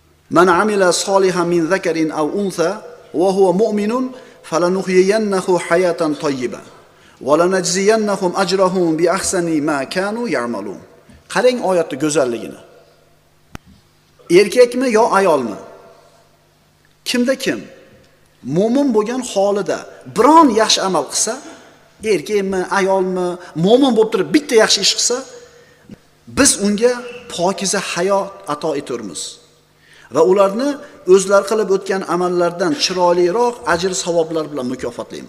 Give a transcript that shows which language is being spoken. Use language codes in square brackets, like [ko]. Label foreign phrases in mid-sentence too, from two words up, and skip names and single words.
[ar] من عمل صالحا من ذكر أو أنثى وهو مؤمن فلنحيينه حياة طيبة ولنجزينهم أجرهم بأحسن ما كانوا يعملون. [uz] Qarang oyatning go'zalligini. Erkakmi yo ayolmi? Kimda kim mo'min bo'lgan holida biron yaxshi amal qilsa, erkakmi, ayolmi, mo'min bo'lib turib bitta yaxshi ish qilsa, biz unga pokiza hayot ato etamiz va ularni o'zlari qilib o'tgan amallardan chiroyliroq ajr savoblar bilan mukofotlaymiz.